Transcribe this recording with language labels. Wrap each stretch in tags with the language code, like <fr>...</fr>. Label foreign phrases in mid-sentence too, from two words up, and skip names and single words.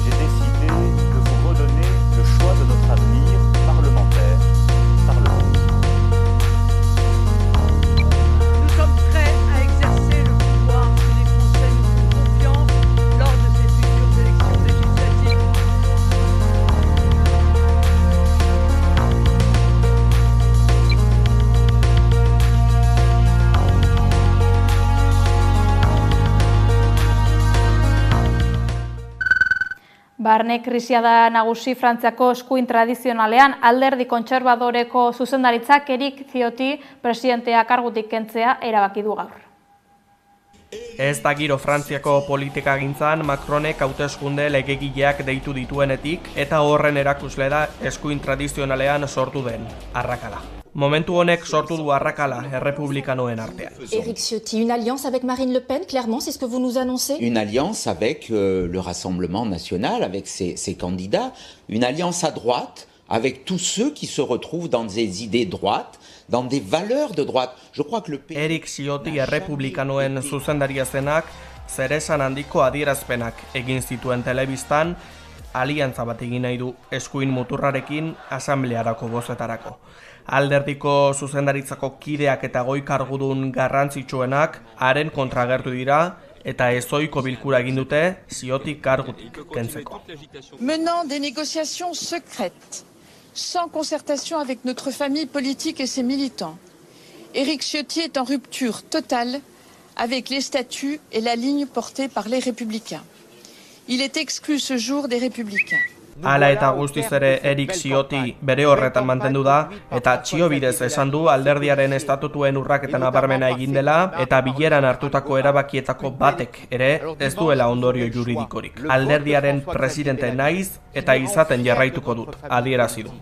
<fr>j'ai décidé de vous redonner le choix de notre avenir parlementaire par le vote. Nous sommes prêts à exercer le pouvoir que les Français nous font confiance lors de ces futures élections législatives.</fr> <eu>Barne krisia da nagusi Frantziako eskuin tradizionalean, alderdi kontserbadoreko zuzendaritzak Eric Ciotti presidentea kargutik kentzea erabaki du gaur. Ez da giro Frantziako politikagintzan Macronek hauteskunde legegileak deitu dituenetik eta horren erakusle da eskuin tradizionalean sortu den arrakala. Momentu honek sortu du arrakala errepublikanoen artean.</eu> <fr>Eric Ciotti, une alliance avec Marine Le Pen, clairement, c'est ce que vous nous annoncez? Une alliance avec le Rassemblement national, avec ses candidats, une alliance à droite avec tous ceux qui se retrouvent dans des idées droites, dans des valeurs de droite. Je crois que le pays...</fr> <eu>Eric Ciotti errepublikanoen zuzendaria zenak zeresan handiko adierazpenak egin zituen telebistan, aliantza bat egin nahi du eskuin muturrarekin asamblearako bozetarako. Alderdiko zuzendaritzako kideak eta goi kargudun garrantzitsuenak haren kontra agertu dira eta ezohiko bilkura egin dute Ciotti kargutik kentzeko.</eu> <fr>Menant des négociations secrètes, sans concertation avec notre famille politique et ses militants, Eric Ciotti est en rupture totale avec les statuts et la ligne portée par les Républicains. Il est exclu ce jour des Républicains.</fr> <eu>Hala eta guztiz ere Eric Ciotti bere horretan mantendu da eta txio bidez esan du alderdiaren estatutuen urraketan nabarmena egin dela eta bileran hartutako erabakietako batek ere ez duela ondorio juridikorik. Alderdiaren presidente naiz eta izaten jarraituko dut, adierazi du.</eu>